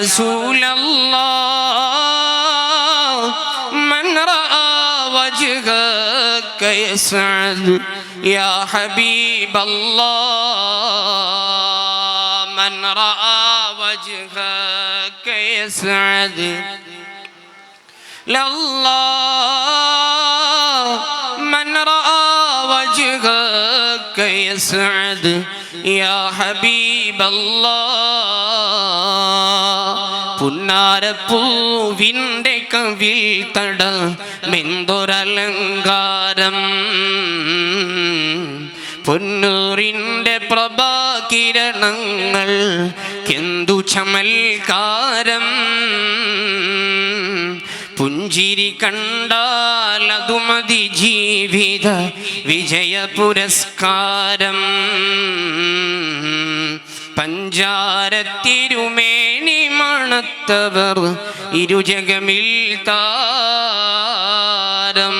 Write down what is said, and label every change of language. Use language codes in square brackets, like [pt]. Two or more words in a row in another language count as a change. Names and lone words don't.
[ar] رسول الله من رأى وجهك يسعد يا حبيب الله من رأى وجهك يسعد لله من رأى وجهك يسعد يا حبيب الله. [ml] പുന്നാരപ്പൂവിൻ്റെ കവിൾ തട മെന്തൊരലങ്കാരം പൊന്നൂറിൻ്റെ പ്രഭാകിരണങ്ങൾ കെന്തു ചമൽക്കാരം പുഞ്ചിരി കണ്ടാലതു മതി ജീവിത വിജയ പുരസ്കാരം പഞ്ചാരത്തിരുമേനി മണത്തവർ ഇരുജകമിൽ താരം.